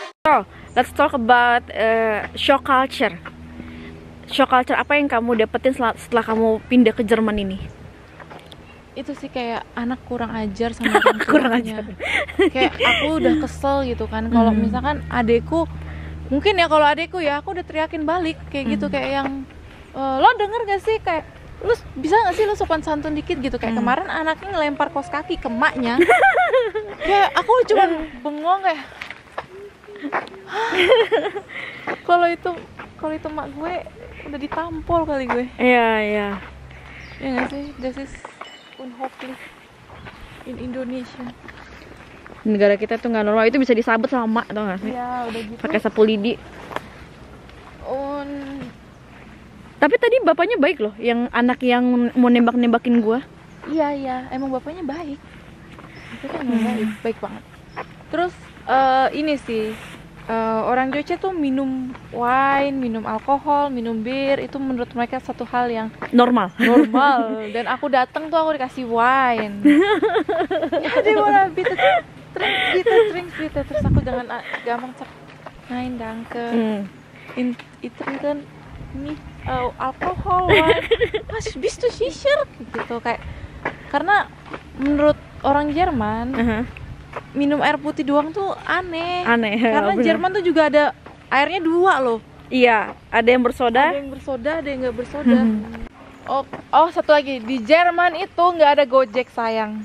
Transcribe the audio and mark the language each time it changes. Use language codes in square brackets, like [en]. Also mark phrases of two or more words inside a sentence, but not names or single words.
[en] So, let's talk about shock culture. Shock culture [id] apa yang kamu dapetin setelah kamu pindah ke Jerman ini? Itu sih kayak anak kurang ajar sama orang Kurang tuanya. ajar. Kayak aku udah kesel gitu kan. Kalau misalkan adekku, mungkin ya kalau adekku ya aku udah teriakin balik kayak gitu, kayak yang lo denger gak sih, kayak lu bisa gak sih lu sopan santun dikit gitu. Kayak kemarin anaknya ngelempar kaos kaki ke emaknya. Kayak aku cuma bengong kayak kalau itu mak gue udah ditampol kali gue. Iya, iya. Ya nggak sih, [en] this is unholy in Indonesia. [id] Negara kita tuh nggak normal, itu bisa disabet sama mak, tau nggak sih? Ya udah gitu. Pakai sapu lidi. Tapi tadi bapaknya baik loh, yang anak yang mau nembak-nembakin gua. Iya, emang bapaknya baik. Itu kan baik banget. Terus ini sih, orang Joce tuh minum wine, minum alkohol, minum bir, itu menurut mereka satu hal yang Normal. Dan aku datang tuh aku dikasih wine. Ya dia wanna bitte drinks terus aku dengan gampang cak [de] nein danke. [id] Itu kan nih alkohol wine. Mas [de] bist du sicher [id] gitu, kayak karena menurut orang Jerman minum air putih doang tuh aneh. Karena Jerman tuh juga ada airnya dua loh. Iya, ada yang bersoda. Ada yang bersoda, ada yang nggak bersoda. Oh, satu lagi, di Jerman itu nggak ada Gojek sayang.